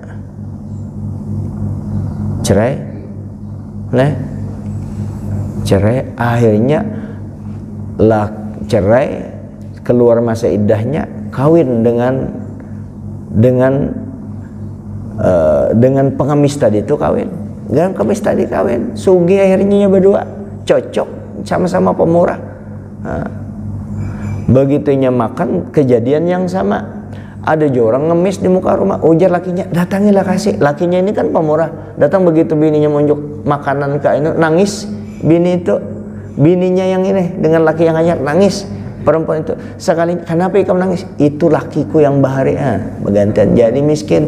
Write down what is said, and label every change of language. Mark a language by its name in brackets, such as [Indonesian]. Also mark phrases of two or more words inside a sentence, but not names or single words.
[Indonesian] Cerai akhirnya cerai, keluar masa iddahnya, kawin dengan pengemis tadi itu kawin. Dengan pengemis tadi kawin, sugih akhirnya berdua, cocok, sama-sama pemurah. Begitunya makan, kejadian yang sama. Ada orang ngemis di muka rumah, ujar lakinya, datangilah kasih. Lakinya ini kan pemurah, datang begitu bininya monjuk makanan ke ini, nangis. Bininya yang ini dengan laki yang anyar nangis. Perempuan itu sekali, kenapa ikam nangis? Itu lakiku yang bahari, bergantian jadi miskin.